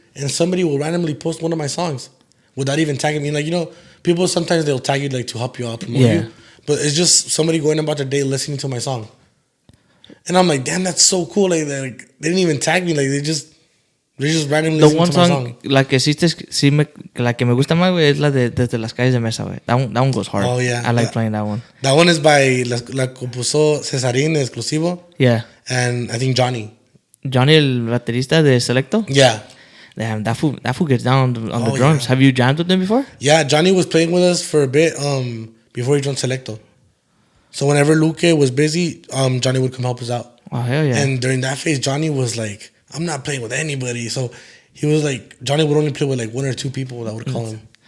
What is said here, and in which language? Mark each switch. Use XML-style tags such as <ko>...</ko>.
<en>and somebody will randomly post one of my songs without even tagging me. Like, people sometimes they'll tag you like to help you out, promote you, but it's just somebody going about their day listening to my song, and I'm like, damn, that's so cool. Like they didn't even tag me. Like they just randomly The listening one to my song, song.</en> <es>la que la que me gusta más, güey, es la de Desde las calles de Mesa, güey.</es> <en>That one goes hard. Oh yeah, I like playing that one. That one is by</en> <es>la compuso</es> <en>Cesarín exclusivo. Yeah. And I think Johnny,</en> <es>el baterista de Selecto.</es> <en>Yeah. Damn, that fool gets down on the drums. Yeah. Have you jammed with him before? Yeah, Johnny was playing with us for a bit before he joined Selecto. So whenever Luque was busy, Johnny would come help us out. Oh, hell yeah. And during that phase, Johnny was like, I'm not playing with anybody. So he was like, Johnny would only play with like one or two people that would call him.</en>